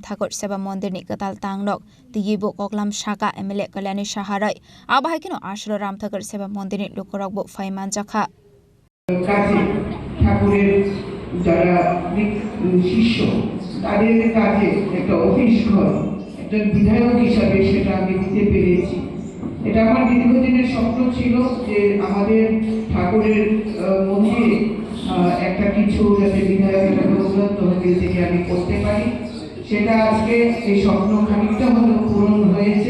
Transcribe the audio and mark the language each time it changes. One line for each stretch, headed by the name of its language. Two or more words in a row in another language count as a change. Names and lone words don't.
Kok Borok: Thakur Seba Mondirni Katal Tangnok, Tigibo Koklam Shaka Emile Kalyani Shaharai, Abahikino Ashalo Ram Thakur Seba Mondirni Lukorokbo Faiman Jakha.
Bangla: ঠাকুরের যারা শিষ্য তাদের কাছে একটা অফিস ঘর একটা বিধায়ক হিসাবে সেটা আমি দিতে পেরেছি। এটা আমার দীর্ঘদিনের স্বপ্ন ছিল যে আমাদের ঠাকুরের মন্দিরে একটা কিছু যাতে বিধায়ক একটা প্রোগ্রাম তহবিল থেকে আমি করতে পারি, সেটা আজকে এই স্বপ্ন খানিকটা হলেও পূরণ হয়েছে।